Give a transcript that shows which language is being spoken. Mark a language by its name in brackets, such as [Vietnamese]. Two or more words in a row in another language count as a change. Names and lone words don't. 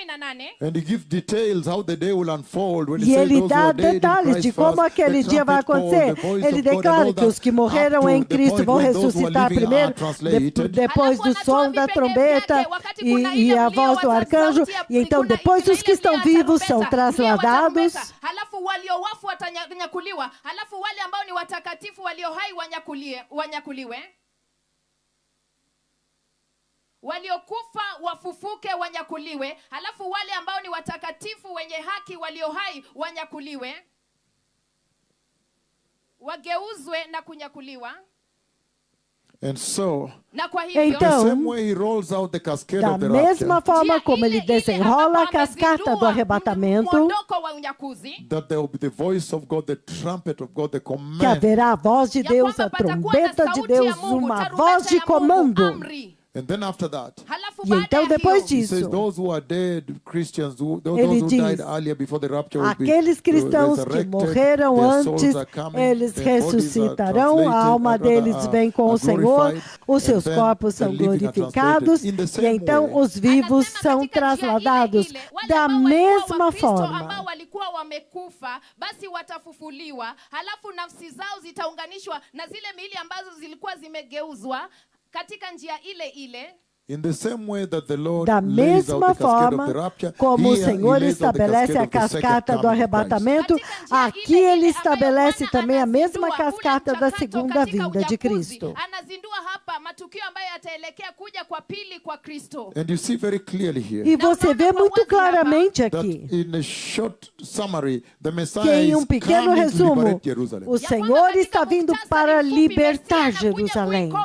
[Portuguese] E ele dá detalhes de como aquele dia vai acontecer. Ele declara que os que morreram em Cristo vão ressuscitar primeiro, depois do som da trombeta e a voz do arcanjo, e então depois os que estão vivos são trasladados. [Swahili] Waliokufa wafufuke wanyakuliwe, halafu wale ambao ni watakatifu wenye haki walio hai wanyakuliwe, wageuzwe na kunyakuliwa. [English] And so, [Portuguese] então, da mesma forma como ele desenrola a cascata do arrebatamento, que haverá a voz de Deus, a trombeta de Deus, uma voz de comando. [English] And then after that, [Portuguese] e então depois disso, ele diz, aqueles cristãos que morreram antes, eles ressuscitarão, a alma deles vem com o Senhor, os seus corpos são glorificados, e então os vivos são trasladados da mesma forma. [Swahili] Basi watafufuliwa, halafu nafsi zao zitaunganishwa na zile miili ambazo zilikuwa zimegeuzwa katika njia ile ile. [Portuguese] Da mesma forma como o Senhor estabelece a cascata do arrebatamento, aqui ele estabelece também a mesma cascata da segunda vinda de Cristo. E você vê muito claramente aqui que em um pequeno resumo, o Senhor está vindo para libertar Jerusalém.